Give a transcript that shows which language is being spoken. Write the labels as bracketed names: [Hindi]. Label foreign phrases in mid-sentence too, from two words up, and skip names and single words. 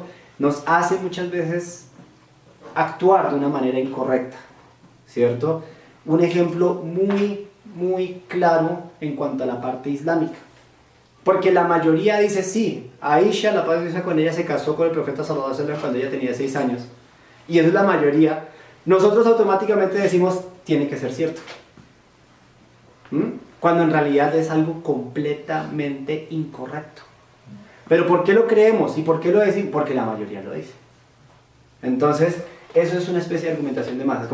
[Spanish] Nos hace muchas veces actuar de una manera incorrecta, ¿cierto? Un ejemplo muy claro en cuanto a la parte islámica. Porque la mayoría dice sí, Aisha, la paz de Dios con ella, se casó con el profeta [Arabic] صلى الله عليه وسلم [Spanish] cuando ella tenía 6 años. Y eso es la mayoría. Nosotros automáticamente decimos, tiene que ser cierto. Cuando en realidad es algo completamente incorrecto. Pero ¿por qué lo creemos? ¿Y por qué lo decimos? Porque la mayoría lo dice. Entonces, eso es una especie de argumentación de masas.